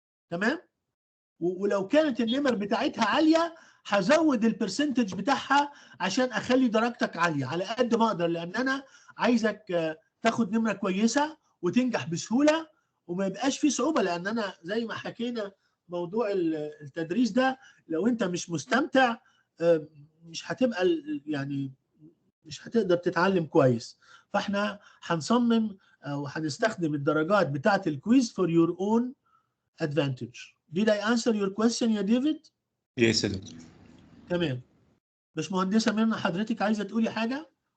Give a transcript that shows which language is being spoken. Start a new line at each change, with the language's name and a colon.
Arabic: تمام؟ ولو كانت النمر بتاعتها عاليه هزود البرسنتج بتاعها عشان اخلي درجتك عاليه على قد ما اقدر، لان انا عايزك تاخد نمره كويسه وتنجح بسهوله وما يبقاش في صعوبه، لان انا زي ما حكينا موضوع التدريس ده لو انت مش مستمتع مش هتبقى يعني مش هتقدر تتعلم كويس. فاحنا هنصمم او هنستخدم الدرجات بتاعه الكويز
English: for your own advantage. Did I answer your question
Arabic: يا ديفيد؟ يس يا دكتور. تمام. باشمهندسة منى، حضرتك عايزة تقولي حاجة؟